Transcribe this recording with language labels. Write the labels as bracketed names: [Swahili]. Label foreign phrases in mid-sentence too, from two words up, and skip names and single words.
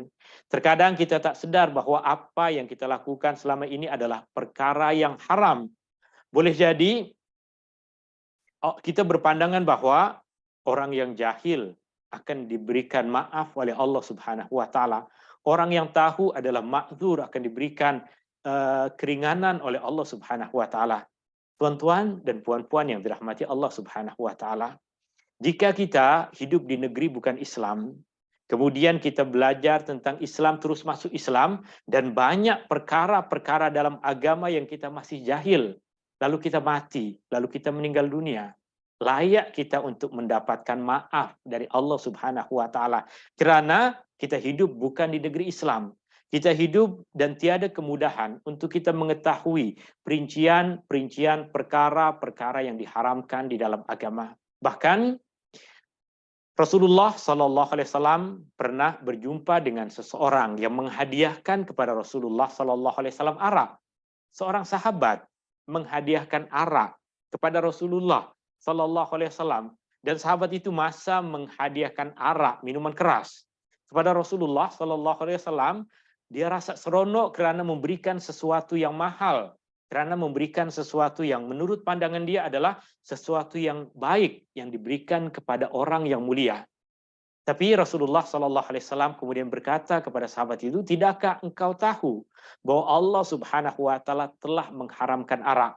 [Malay] Terkadang kita tak sadar bahwa apa yang kita lakukan selama ini adalah perkara yang haram. Boleh jadi kita berpandangan bahwa Orang yang jahil akan diberikan maaf oleh Allah [Arabic] سبحانه وتعالى. [Malay] Orang yang tahu adalah ma'dzur, akan diberikan keringanan oleh Allah [Arabic] سبحانه وتعالى. [Malay] Tuan-tuan dan puan-puan yang dirahmati Allah [Arabic] سبحانه وتعالى, [Malay] jika kita hidup di negeri bukan Islam, kemudian kita belajar tentang Islam, terus masuk Islam, dan banyak perkara-perkara dalam agama yang kita masih jahil, lalu kita mati, lalu kita meninggal dunia, layak kita untuk mendapatkan maaf dari Allah [Arabic] سبحانه وتعالى, [Malay] karena kita hidup bukan di negeri Islam. Kita hidup dan tiada kemudahan untuk kita mengetahui perincian perkara-perkara yang diharamkan di dalam agama. Bahkan Rasulullah [Arabic] صلى الله عليه وسلم [Malay] pernah berjumpa dengan seseorang yang menghadiahkan kepada Rasulullah [Arabic] صلى الله عليه وسلم [Malay] arak. Seorang sahabat menghadiahkan arak kepada Rasulullah [Arabic] صلى الله عليه وسلم, [Malay] dan sahabat itu masa menghadiahkan arak, minuman keras, kepada Rasulullah [Arabic] صلى الله عليه وسلم. [Malay] Dia rasa seronok karena memberikan sesuatu yang mahal, karena memberikan sesuatu yang menurut pandangan dia adalah sesuatu yang baik yang diberikan kepada orang yang mulia. Tapi Rasulullah [Arabic] صلى الله عليه وسلم [Malay] kemudian berkata kepada sahabat itu, tidakkah engkau tahu bahwa Allah [Arabic] سبحانه وتعالى [Malay] telah mengharamkan arak?